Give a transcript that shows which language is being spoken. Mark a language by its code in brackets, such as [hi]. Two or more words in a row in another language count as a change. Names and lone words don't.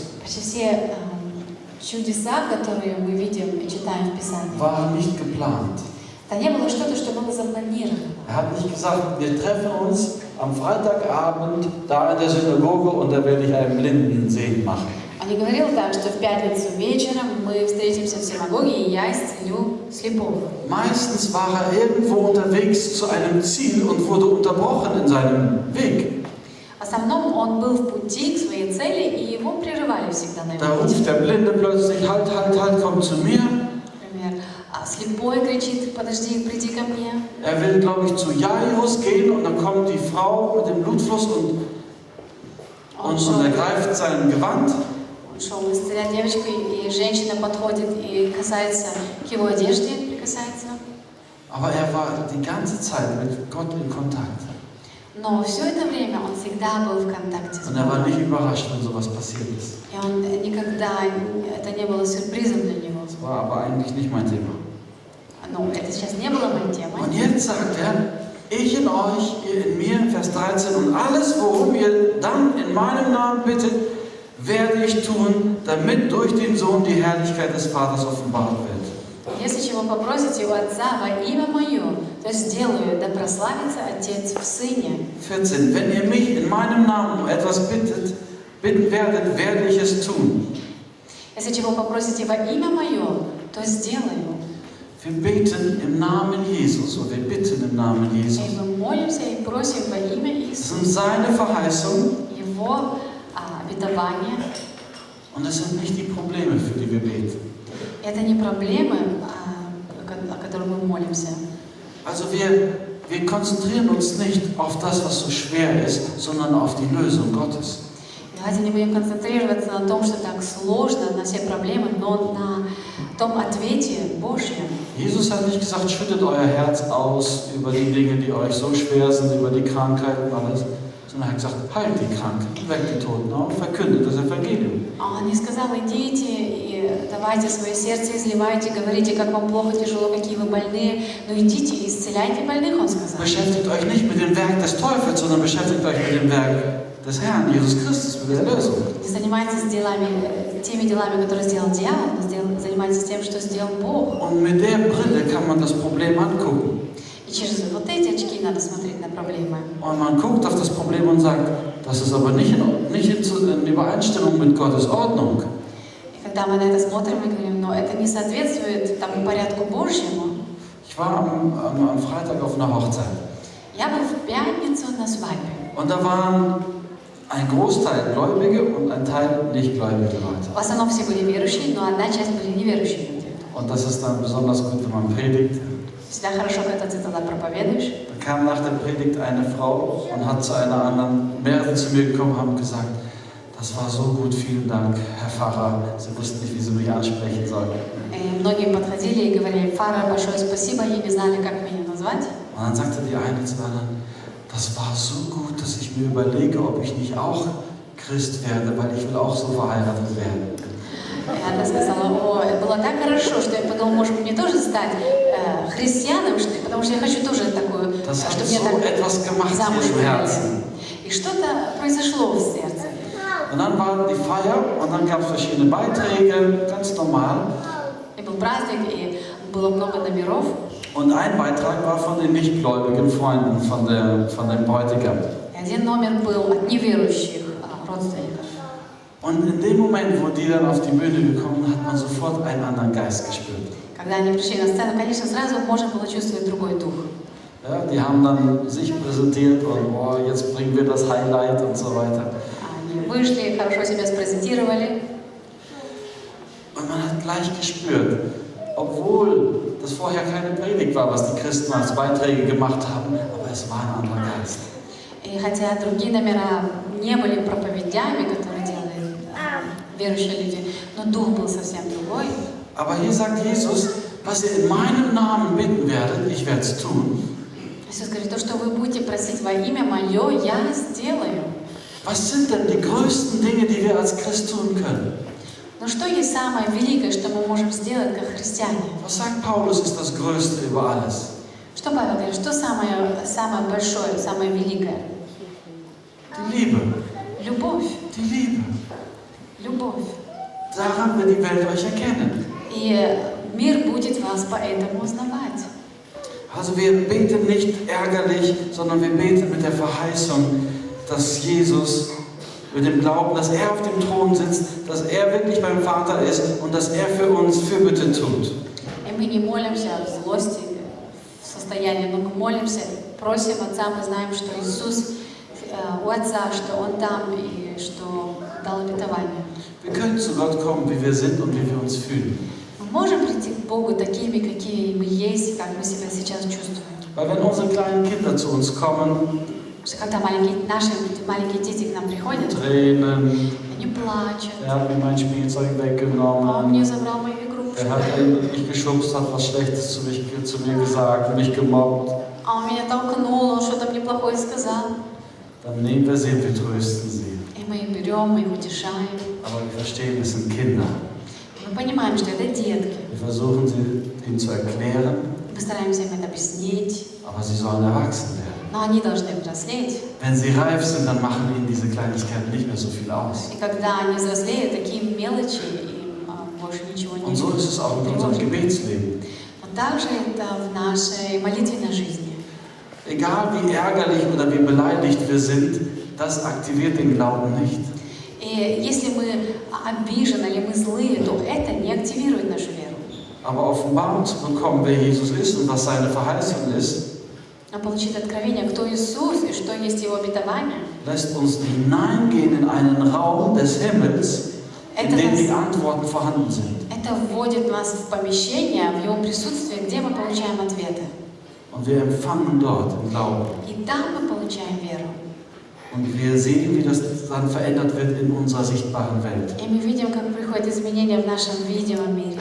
[ru] Почти все чудеса, которые мы видим и читаем в Писании, [de] waren nicht geplant. [ru] это не было что-то, что было запланировано. [de] Er hat nicht gesagt, wir treffen uns am Freitagabend da in der Synagoge und da werde ich einen Blinden sehen machen. [ru] Он не говорил так, что в пятницу вечером мы встретимся в синагоге, и я исцелю слепого. [de] Meistens war er irgendwo unterwegs zu einem Ziel und wurde unterbrochen in seinem Weg. [ru] В основном он был в пути к своей цели, и его прерывали всегда на [de] Da [ru] его [de] ruft [ru] пути. [de] der Blinde plötzlich, halt, komm zu mir. [ru] Например, слепой кричит: подожди, приди ко мне. [de] Er will, glaube ich, zu Jairus gehen und dann kommt die Frau mit dem Blutfluss und ergreift sein Gewand. [ru] Он шел исцелять девочку, и женщина подходит и касается к его одежде, прикасается. [de] Aber er war die ganze Zeit mit Gott in Kontakt. [ru] Но все это время он всегда был в контакте с [de] Und er war [ru] Богом. [de] nicht überrascht, wenn sowas passiert ist. [ru] И он никогда, это не было сюрпризом для него. [de] Das war aber eigentlich nicht mein Thema. [ru] Но это сейчас не было моей темой. [de] Und jetzt sagt er, ich in euch, ihr in mir, Vers 13, und alles, worum ihr dann in meinem Namen bittet, werde ich tun, damit durch den Sohn die Herrlichkeit des Vaters offenbart wird. [ru] Если чего попросите у Отца во имя Мое, то сделаю, да прославится Отец в Сыне. 14. [de] Wenn ihr mich in meinem Namen um etwas bitten werdet, werde ich es tun. [ru] Если чего попросите во имя Мое, то сделаю. [de] Wir beten im Namen Jesus oder wir bitten im Namen Jesus. [ru] И мы молимся и просим во имя [de] Das sind [ru] Иисуса. [de] seine Verheißungen [ru] Его обетование. [de] und es sind nicht die Probleme, für die wir beten. [ru] Это не проблемы, о которых мы молимся. [de] Also wir konzentrieren uns nicht auf das, was so schwer ist, sondern auf die Lösung Gottes. [ru] Давайте не будем концентрироваться на том, что так сложно, на все проблемы, но на том ответе Божьем. [de] Jesus hat nicht gesagt, schüttet euer Herz aus über die Dinge, die euch so schwer sind, über die Krankheiten und alles, sondern er hat gesagt, heilt die Kranken, weckt die Toten auf, verkündet das Evangelium. [ru] Он не сказал, идите и давайте свое сердце, изливайте, говорите, как вам плохо, тяжело, какие вы больные, но идите и исцеляйте больных, он сказал. [de] Beschäftigt euch nicht mit dem Werk des Teufels, sondern beschäftigt euch mit dem Werk des Herrn, Jesus Christus, mit der Erlösung. [ru] Не занимайтесь теми делами, которые сделал дьявол, но занимайтесь тем, что сделал Бог. [de] Und mit der Brille kann man das Problem angucken. [ru] И через вот эти очки надо смотреть на проблемы. [de] Und man guckt auf das Problem und sagt, das ist aber nicht in Übereinstimmung mit Gottes Ordnung. [ru] И когда мы на это смотрим, мы говорим, но это не соответствует тому порядку Божьему. [de] Ich war am Freitag auf einer Hochzeit. [ru] Я был в пятницу на свадьбе. [de] Und da waren ein Großteil Gläubige und ein Teil nicht-gläubige Leute. [ru] В основном все были верующие, но одна часть были неверующие люди. [de] Und das ist dann besonders gut, wenn man predigt. [ru] Всегда хорошо, когда ты тогда проповедуешь. [de] Da kam nach der Predigt eine Frau und hat zu einer anderen, mehrere zu mir gekommen, haben gesagt, das war so gut, vielen Dank, Herr Pfarrer. Sie wussten nicht, wie sie mich ansprechen sollten. [ru] И многие подходили и говорили, Фара, большое спасибо, и не знали, как меня назвать. [de] Und dann sagte die eine zur anderen, das war so gut, dass ich mir überlege, ob ich nicht auch Christ werde, weil ich will auch so verheiratet werden. [ru] И она сказала, о, это было так хорошо, что я подумала, может быть, мне тоже стать христианом, потому что я хочу тоже такую, [de] Das hat [ru] чтобы мне [de] so [ru] так [de] etwas gemacht [ru] замуж [de] in ihrem [ru] выдали. [de] Herzen. [ru] И что-то произошло в сердце. [de] Und dann war die Feier und dann gab es verschiedene Beiträge, ganz normal. [ru] И был праздник, и было много номеров. [de] Und ein Beitrag war von den nichtgläubigen Freunden von dem Bräutigam. [ru] И один номер был от неверующих родственников. [de] Und in dem Moment, wo die dann auf die Bühne gekommen, hat man sofort einen anderen Geist gespürt. [ru] Когда они пришли на сцену, конечно, сразу можно было чувствовать другой дух. [de] Ja, die haben dann sich präsentiert und oh, jetzt bringen wir das Highlight und so weiter. [ru] Они вышли, хорошо себя sprezentировали. [de] Und man hat gleich gespürt, obwohl das vorher keine Predigt war, was die Christen als Beiträge gemacht haben, aber es war ein anderer Geist. [ru] И хотя другие номера не были проповедями, которые делали верующие люди, но дух был совсем другой. [de] Aber hier sagt Jesus, was ihr in meinem Namen bitten werdet, ich werde es tun. [ru] Иисус говорит, то, что вы будете просить во имя Мое, я сделаю. [de] Was sind denn die größten Dinge, die wir als Christ tun können? [ru] Но что есть самое великое, что мы можем сделать как христиане? [de] Was sagt Paulus ist das Größte über alles? [ru] Что Павел говорит, что самое большое, самое великое? [de] Die Liebe. [ru] Любовь. [de] Die Liebe. [ru] Любовь. [de] Daran wird die Welt euch erkennen. [ru] И мир будет вас поэтому узнавать. [de] Also wir beten nicht ärgerlich, sondern wir beten mit der Verheißung, dass Jesus, mit dem Glauben, dass er auf dem Thron sitzt, dass er wirklich beim Vater ist und dass er für uns Fürbitte tut. [ru] И мы не молимся в злости, в состоянии, но мы молимся, просим Отца, мы знаем, что Иисус у Отца, что Он там и что дал обетование. [de] Wir können zu Gott kommen, wie wir sind und wie wir uns fühlen. [ru] Мы можем прийти к Богу такими, какие мы есть, как мы себя сейчас чувствуем. [de] Weil wenn unsere kleinen Kinder zu uns kommen, [ru] Что когда наши маленькие дети к нам приходят, [de] Tränen, [ru] они плачут. [de] er hat mir mein Spielzeug [ru] Он [de] weggenommen, [ru] мне забрал мою игрушку. [de] er hat mich geschubst, hat was Schlechtes zu mir gesagt, mich gemobbt. [ru] А он меня толкнул, он что-то мне плохое сказал. [de] Dann nehmen wir sie und wir trösten sie. [ru] И мы их берем, мы их утешаем. [de] Aber wir verstehen, es sind Kinder. [ru] Мы понимаем, что это детки. [de] Wir versuchen sie ihnen zu erklären, [ru] Мы стараемся им это объяснить, [de] aber sie sollen erwachsen werden. [ru] но они должны взрослеть. [de] Wenn sie reif sind, dann machen ihnen diese Kleinigkeiten nicht mehr so viel aus. [ru] И когда они взрослеют, такие мелочи им больше ничего не [de] Und so ist es auch in unserem Gebetsleben. [ru] Но также это в нашей молитвенной жизни. [de] Egal wie ärgerlich oder wie beleidigt wir sind, das aktiviert den Glauben nicht. [ru] И если мы обижены, или мы злые, то это не активирует нашу веру. [de] Aber Offenbarung zu bekommen, wer Jesus ist und was seine Verheißung ist, [ru] Но получить откровение, кто Иисус и что есть Его обетование, [de] lässt uns hineingehen in einen Raum des Himmels, in dem die Antworten vorhanden sind. [ru] это вводит нас в помещение, в Его присутствие, где мы получаем ответы. [de] Und wir empfangen dort im Glauben. [ru] И там мы получаем веру. [de] Und wir sehen, wie das dann verändert wird in unserer sichtbaren Welt. [ru] И мы видим, как приходят изменения в нашем видимом мире.